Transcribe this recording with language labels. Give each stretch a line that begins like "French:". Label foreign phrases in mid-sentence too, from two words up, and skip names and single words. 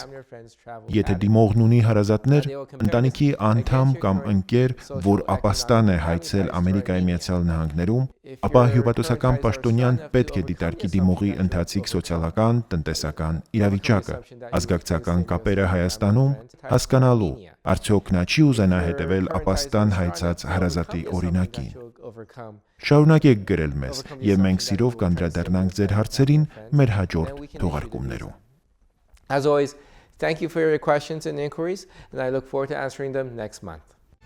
Armenian: Եթե դիմողն ունի հարազատներ, ընտանիքի անդամ կամ ընկեր, որ ապաստան է հայցել Ամերիկայի Միացյալ Նահանգներում, ապա հյուպատոսական պաշտոնյան պետք է դիտարկի դիմողի ընթացիկ սոցիալական, տնտեսական իրավիճակը, ազգակցական կապերը Հայաստանում, հասկանալու, արդյոք նա չի ուզենա հետևել ապաստան հայցած հարազատի օրինակին։ Շարունակեք գրել մեզ, եւ մենք սիրով կանդրադառնանք ձեր հարցերին մեր հաջորդ թողարկումներում։
English: As always, thank you for your questions and inquiries, and I look forward to answering them next month.